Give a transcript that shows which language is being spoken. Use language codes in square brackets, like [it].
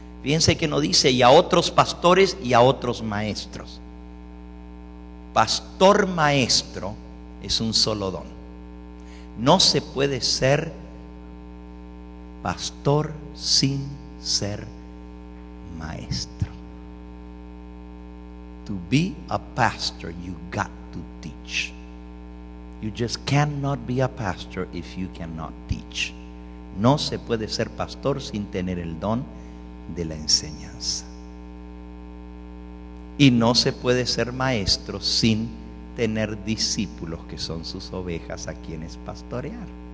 [es] Fíjense que no dice y a otros pastores y a otros maestros. Pastor maestro es un solo don. No se puede ser pastor sin ser maestro. [en] To be a pastor, you got to teach. You just cannot be a pastor if you cannot teach. [es] No se puede ser pastor sin tener el don de la enseñanza. Y no se puede ser maestro sin tener discípulos que son sus ovejas a quienes pastorear.